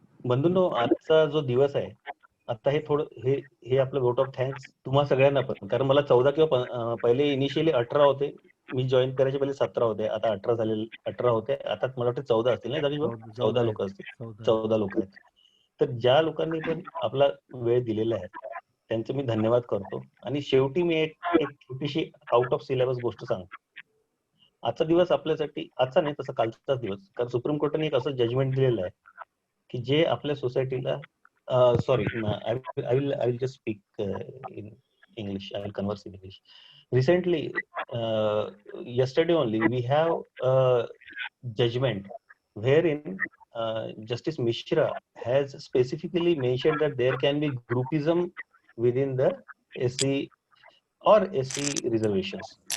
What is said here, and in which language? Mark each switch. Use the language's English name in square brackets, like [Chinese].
[Marathi] बंधूंनो, आजचा जो दिवस आहे, आता हे थोडं हे आपलं वोट ऑफ थँक्स तुम्हा सगळ्यांना पण, कारण मला 14 किंवा पहिले इनिशियली 18 होते, मी जॉईन करायचे पहिले 17 होते, आता 18 झाले, 18 होते, आता मला वाटतं 14 असतील ना जागेश भाऊ? 14 लोक असतील, 14 लोक आहेत. तर ज्या लोकांनी पण आपला वेळ दिलेला आहे त्यांचे मी धन्यवाद करतो. आणि शेवटी मी एक छोटीशी आउट ऑफ सिलेबस गोष्ट सांगतो. आजचा दिवस आपल्यासाठी, आजचा नाही तसा कालचाच दिवस, कारण सुप्रीम कोर्टाने एक असं जजमेंट दिलेलं आहे की जे आपल्या सोसायटीला [English] sorry, I will just speak in English. I will converse in English. Recently, yesterday only, we have a judgment wherein Justice Mishra has specifically mentioned that there can be groupism within the SC or SC reservations.